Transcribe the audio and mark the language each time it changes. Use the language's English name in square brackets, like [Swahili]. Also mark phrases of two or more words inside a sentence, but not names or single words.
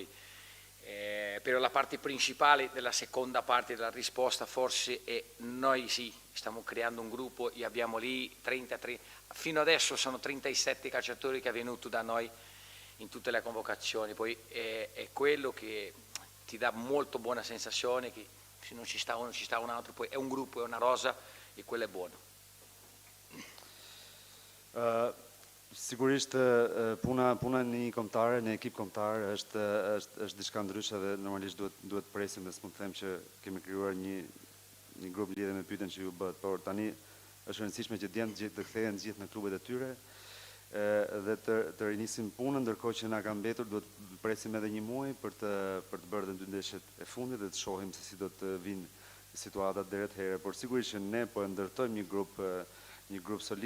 [Italian] Però la parte principale della seconda parte della risposta forse è noi sì, stiamo creando un gruppo e abbiamo lì 33, fino adesso sono 37 calciatori che è venuto da noi in tutte le convocazioni, poi è quello che ti dà molto buona sensazione che se non ci sta uno ci sta un altro, poi è un gruppo, è una rosa e quello è buono. [Albanian] Sigurisht puna në një kombëtare, në ekip kombëtar është diçka ndryshe dhe normalisht duhet presim dhe s'mund të them që kemi krijuar një grup lidhe me pyetjen që ju bëhet, por tani është rëndësishme që të kthehen gjithë në klubet e tyre dhe të rinisim punën, ndërkohë që na ka mbetur duhet presim edhe një muaj për të bërë të dy ndeshjet e fundit dhe të shohim se si do të vinë situatat deri atëherë, por sigurisht që ne po e ndërtojmë një grup solid.